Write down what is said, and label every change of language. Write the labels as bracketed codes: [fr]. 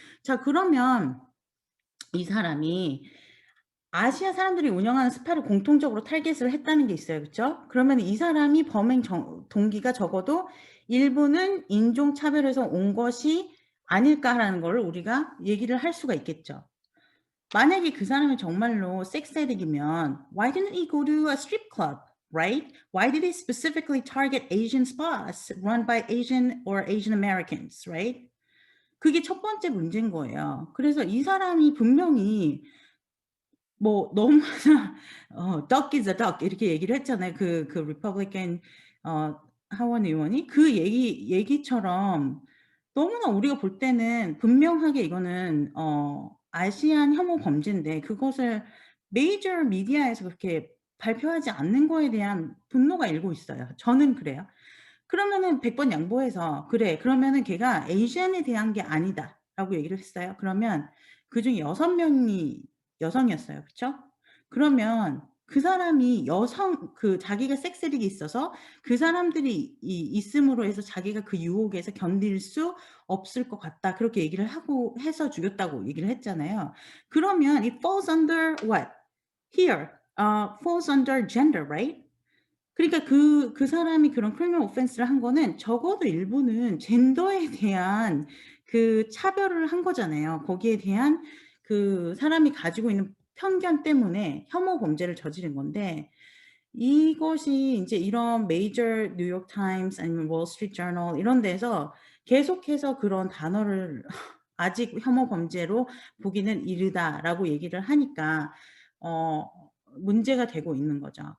[ko] 자, 그러면 이 사람이 아시아 사람들이 운영하는 스파를 공통적으로 타겟을 했다는 게 있어요. 그쵸? 그러면 이 사람이 범행 동기가 적어도 일부는 인종차별에서 온 것이 아닐까라는 걸 우리가 얘기를 할 수가 있겠죠. 만약에 그 사람이 정말로 섹스 애딕이면 [en] why didn't he go to a strip club, right? Why did he specifically target Asian spots run by Asian or Asian Americans, right? [ko] 그게 첫 번째 문제인 거예요. 그래서 이 사람이 분명히 뭐 너무나 [en] "duck is a duck." [ko] 이렇게 얘기를 했잖아요. 그 리퍼블리칸 하원 의원이. 그 얘기처럼 너무나 우리가 볼 때는 분명하게 이거는 아시안 혐오 범죄인데 그것을 메이저 미디어에서 그렇게 발표하지 않는 거에 대한 분노가 일고 있어요. 저는 그래요. 그러면은 100번 양보해서 "그래. 그러면은 걔가 에이시안에 대한 게 아니다."라고 얘기를 했어요. 그러면 그중에 6 명이 여성이었어요. 그쵸? 그러면 그 사람이 자기가 섹스 애딕이 있어서 그 사람들이 있음으로 해서 자기가 그 유혹에서 견딜 수 없을 것 같다. 그렇게 얘기를 하고 해서 죽였다고 얘기를 했잖아요. 그러면 [en] it falls under what? Here, falls under gender, right? [ko] 그러니까 그 사람이 그런 [en] criminal offense [ko] 를 한 거는 적어도 일부는 젠더에 대한 그 차별을 한 거잖아요. 거기에 대한 그 사람이 가지고 있는 편견 때문에 혐오 범죄를 저지른 건데 이것이 인제 이런 메이저 뉴욕 타임스 아니면 월 스트리트 저널 이런 데서 계속해서 그런 단어를 "아직 혐오 범죄로 보기는 이르다."라고 얘기를 하니까 어 문제가 되고 있는 거죠.